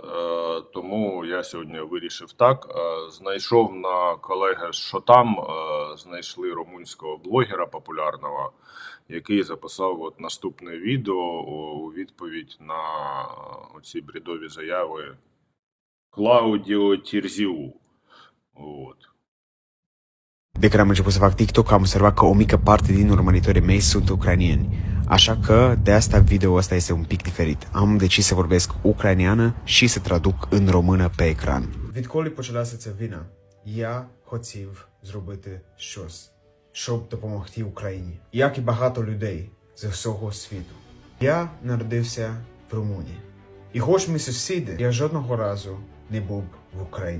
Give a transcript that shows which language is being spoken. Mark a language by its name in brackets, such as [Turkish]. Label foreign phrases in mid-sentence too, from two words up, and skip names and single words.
[Ukrainian] Тому я сьогодні вирішив так. Знайшов на колеги, що там знайшли румунського блогера популярного, який записав от наступне відео у відповідь на оці бредові заяви Клаудіо Тірзіу. От. [Romanian] De când am început să fac TikTok, am observat că o mică parte din urmăritorii mei sunt ucrainieni. Așa că de asta video ăsta este un pic diferit. Am decis să vorbesc ucraineană și să traduc în română pe ecran. [Ukrainian] Відколи почалася ця війна, я хотів зробити щось, щоб допомогти Україні, як і багато людей з всього світу. Я народився в Румунії. І хоч ми сусіди, я жодного разу не був в Україні.